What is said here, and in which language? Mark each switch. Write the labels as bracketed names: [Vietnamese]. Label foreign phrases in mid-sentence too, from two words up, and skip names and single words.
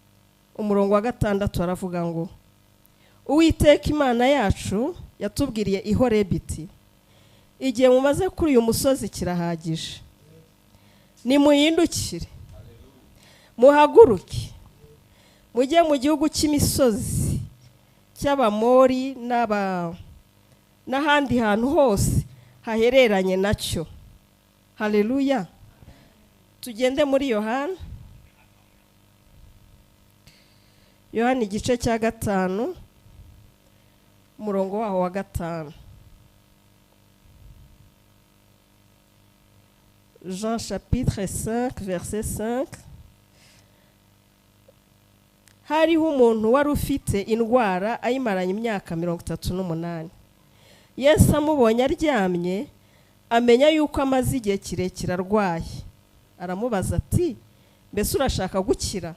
[Kinyarwanda] wa 6 aravuga ngo Uwiteka Imana yacu yatubwiriye i Horebu iti, igihe mumaze kuri uyu musozi kirahagije, nimuhindukire muhaguruke mujye mu gihugu cy'imisozi cy'Abamori n'ahandi hantu hose hahereranye nacyo. Haleluya. Tugende muri Yohana igice cya 5 umurongo waho wa 5. [French] Jean chapitre 5 verset 5. [Kinyarwanda] Hariho umuntu wari ufite indwara ayimaranye imyaka 38. Yesu amubonye aryamye, amenya yuko amaze igihe kirekire arwaye. Aramubaza ati, mbese urashaka gukira?